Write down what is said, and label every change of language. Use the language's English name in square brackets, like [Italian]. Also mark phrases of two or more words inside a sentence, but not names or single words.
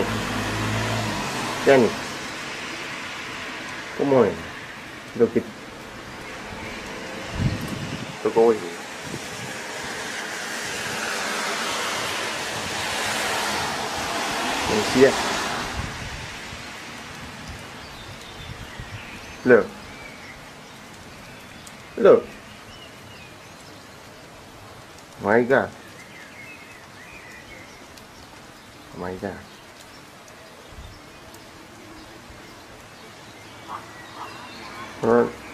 [Turkish] Yani. [Spanish] ¿Cómo es? Lo que tocó hoy. Decía. [English] Look. Look. My God. Oh my God. Alright.